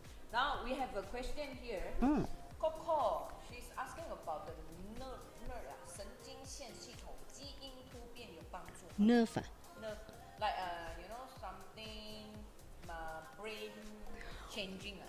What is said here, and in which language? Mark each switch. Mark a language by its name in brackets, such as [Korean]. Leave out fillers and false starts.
[Chinese] 然后 [English] we have a question here. Coco, she's asking about the nerve [Chinese] 神经线系统基因突变有帮助吗 [English] Nerve. Nerve, like something brain changing.